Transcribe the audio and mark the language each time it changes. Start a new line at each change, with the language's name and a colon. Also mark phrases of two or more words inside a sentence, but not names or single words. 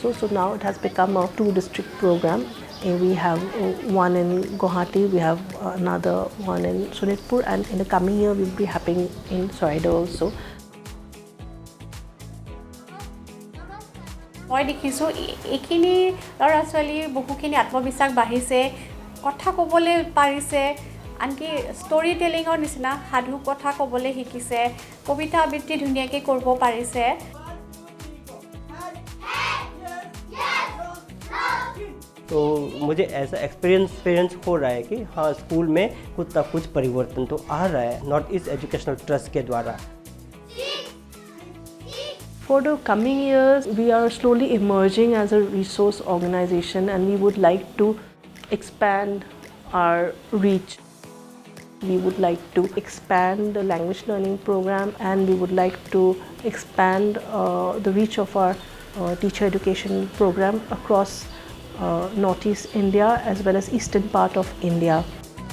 English: So now it has become a 2-district program. We have one in Guwahati, we have another one in Sonitpur, and in the coming year we will be having in Soraida also.
Assamese: মই দেখিছোঁ এইখিনি ল'ৰা ছোৱালীৰ বহুখিনি আত্মবিশ্বাস বাঢ়িছে, কথা ক'বলৈ পাৰিছে, আনকি
English: story telling
Assamese: নিচিনা সাধু কথা ক'বলৈ শিকিছে, কবিতা আবৃত্তি ধুনীয়াকৈ কৰিব পাৰিছে।
Hindi: तो मुझे ऐसा एक्सपीरियंस हो रहा है कि हाँ स्कूल में कुछ ना कुछ परिवर्तन तो आ रहा है नॉर्थ ईस्ट एजुकेशनल ट्रस्ट के द्वारा।
English: For the coming years, we are slowly emerging as a resource organization, and we would like to expand our reach. We would like to expand the language learning program, and we would like to expand the reach of our teacher education program across Northeast India as well as eastern part of India.